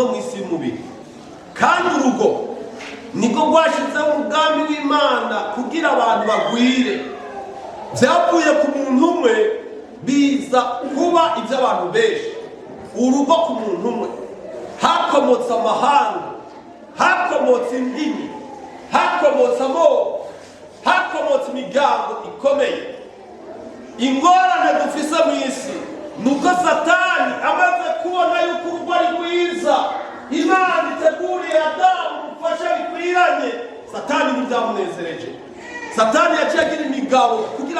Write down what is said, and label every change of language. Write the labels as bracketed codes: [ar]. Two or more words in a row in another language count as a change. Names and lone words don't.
[rn] mu isi y'umubiri kandi urugo niko rwashyizeho umugambi w'Imana kugira abantu bagwire byavuye ku muntu umwe biza kuba iby'abantu benshi urugo ku muntu umwe hakomotse amahanga hakomotse indimi hakomotse amoko hakomotse imiryango ikomeye ingorane dufise mu isi nuko Satani amaze kubona yuko urugo ari rwiza Imana iteguriye Adamu umufasha bikwiranye Satani ntibyamunezereje Satani yaciye agira imigabo kugira